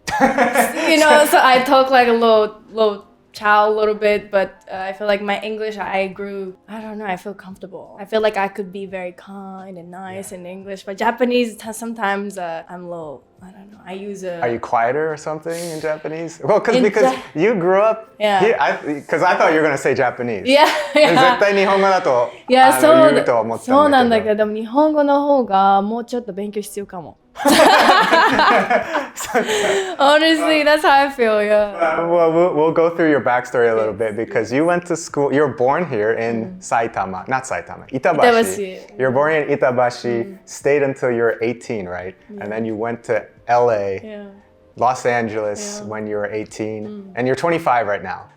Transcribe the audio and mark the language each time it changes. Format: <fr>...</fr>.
<en>So I talk like a little child a little bit, but I feel like my English, I don't know, I feel comfortable. I feel like I could be very kind and nice in English, but Japanese, sometimes I'm a little, I don't know, I use a... Are you quieter or something in Japanese? Well, because you grew up here, because I thought you were going to say Japanese. Yeah.</en> <ja>絶対日本語だと言うと思ってたんだけど。そうなんだけど、でも日本語の方がもうちょっと勉強必要かも。</ja> <en>Honestly, that's how I feel, yeah. Well, we'll go through your backstory a little bit because you went to school, you were born here in Saitama, not Saitama, Itabashi. You were born in Itabashi, stayed until you were 18, right? And then you went to LA, Los Angeles when you were 18, and you're 25 right now.</en>